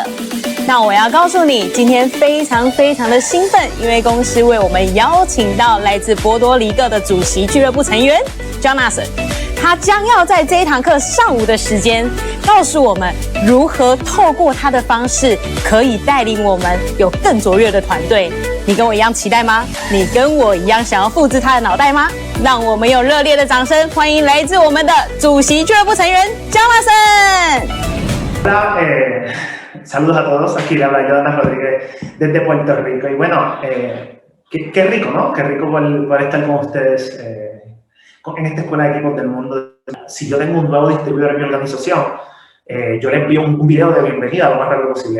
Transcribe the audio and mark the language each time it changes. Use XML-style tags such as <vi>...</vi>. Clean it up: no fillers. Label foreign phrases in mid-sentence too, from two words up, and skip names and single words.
<zh>那我要告诉你，今天非常的兴奋，因为公司为我们邀请到来自波多黎各的主席俱乐部成员 Jonathan， 他将要在这一堂课上午的时间，告诉我们如何透过他的方式，可以带领我们有更卓越的团队。你跟我一样期待吗？你跟我一样想要复制他的脑袋吗？让我们用热烈的掌声欢迎来自我们的主席俱乐部成员</zh> <es>Jonathan。Saludos a todos, aquí le habla Jonathan Rodríguez desde Puerto Rico y bueno, qué rico, ¿no? Qué rico por estar con ustedes en esta escuela de equipos del mundo. Si yo tengo un nuevo distribuidor en mi organización, yo le envío un video de bienvenida lo más rápido posible.</es>